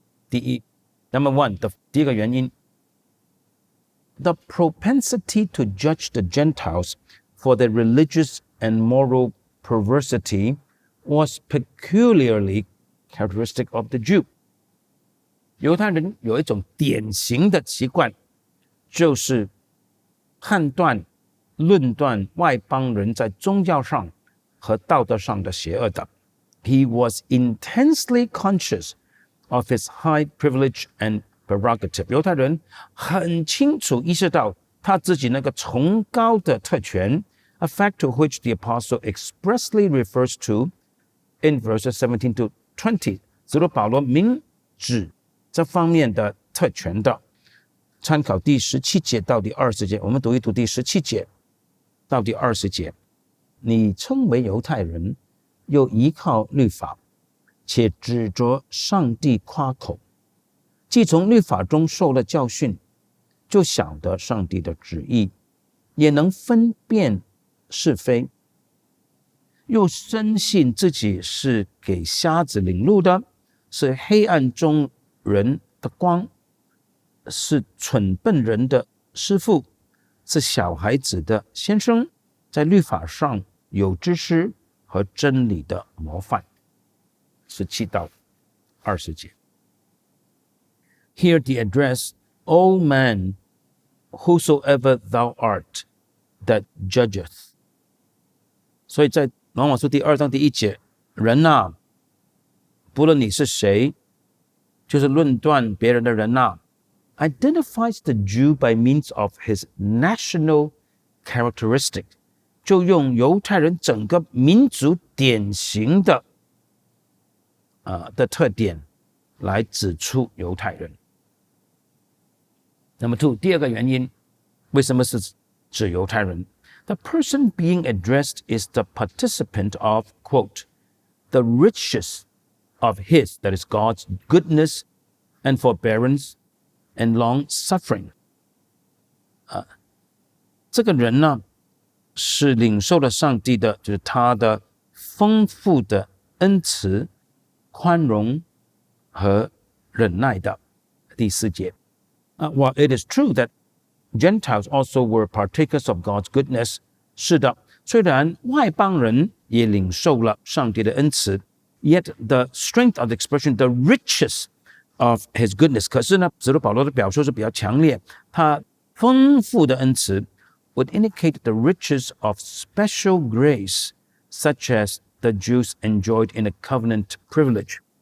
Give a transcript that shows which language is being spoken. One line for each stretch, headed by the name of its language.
Chinese: 第一
English: ，Number one
Chinese: 的第一个原因
English: ，the propensity to judge the Gentiles for their religious and moral perversity was peculiarly characteristic of the Jew。
Chinese: 犹太人有一种典型的习惯，就是判断、论断外邦人在宗教上和道德上的邪恶的。
English: He was intensely conscious of his high privilege and prerogative。
Chinese: 犹太人很清楚意识到他自己那个崇高的特权
English: ，a fact to which the apostle expressly refers to in verses 17 to 20。
Chinese: 使徒保罗明指这方面的特权的，参考第17节到第20节，我们读一读第17节到第20节。你称为犹太人，又依靠律法，且指着上帝夸口，既从律法中受了教训，就晓得上帝的旨意，也能分辨是非，又深信自己是给瞎子领路的，是黑暗中人的光，是蠢笨人的师傅，是小孩子的先生，在律法上有知识和真理的模范。17到20节。
English: Hear the address, O man, whosoever thou art, that judgeth.
Chinese: 所以在罗马书第2章第1节，人啊，不论你是谁，就是论断别人的人啊，
English: identifies the Jew by means of his national characteristic，
Chinese: 就用犹太人整个民族典型的特点来指出犹太人。那么 2， 第二个原因，为什么是指犹太人？
English: The person being addressed is the participant of, quote, the riches of his, that is God's goodness and forbearance and long suffering.
Chinese: 这个人呢，是领受了上帝的，就是他的丰富的恩慈、宽容和忍耐的。第4节。
English: While it is true that Gentiles also were partakers of God's goodness，
Chinese: 是的，虽然外邦人也领受了上帝的恩慈
English: ，yet the strength of the expression, the riches of his goodness，
Chinese: 可是呢，使徒保罗的表述是比较强烈，他丰富的恩慈
English: would indicate the riches of special grace, such as the Jews enjoyed in a covenant privilege，